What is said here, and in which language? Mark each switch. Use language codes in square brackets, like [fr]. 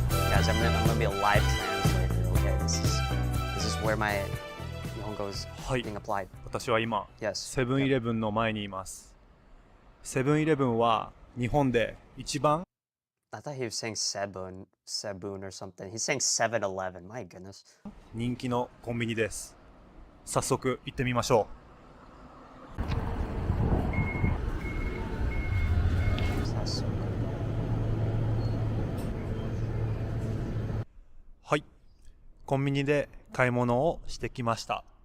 [en] Guys, I'm gonna be a live translator, okay? This is where my Nihongo is [ja] はい。 [en] being applied. [ja] 私は今、 [en] Yes. [ja] セブンイレブンの前にいます。セブンイレブンは日本で一番 [en] I thought he was saying Sebun or something. He's saying 7-Eleven. My goodness. [ja] 人気のコンビニです。早速行ってみましょう。はい。コンビニで買い物をしてきました。